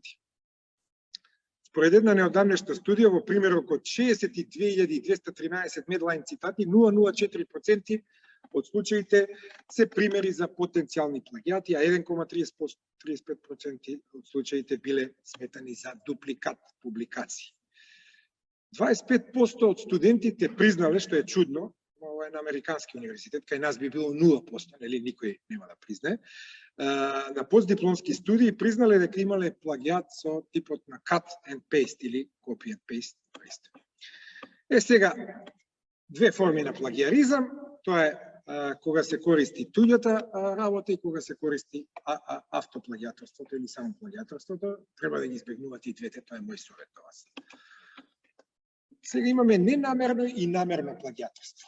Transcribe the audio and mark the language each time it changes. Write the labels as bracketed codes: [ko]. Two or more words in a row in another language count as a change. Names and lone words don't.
[mk] Според една неодамнешна студија, во примерок од 62.213 медлайн цитати, 0,04% од случаите се примери за потенцијални плагиати, а 1,35% од случаите биле сметани за дупликат публикации. 25% од студентите признале, што е чудно, ова е на Американски универзитет, кај нас би било 0%, нели никој нема да признае, на постдипломски студии признале дека имале плагиат со типот на [en] cut and paste [mk] или [en] copy and paste. [mk] Сега, две форми на плагиаризам, тоа е кога се користи туѓата работа и кога се користи автоплагиаторството или само плагиаторството, треба да ги избегнувате и двете, тоа е мој совет до вас. Сега имаме ненамерно и намерно плагиаторство.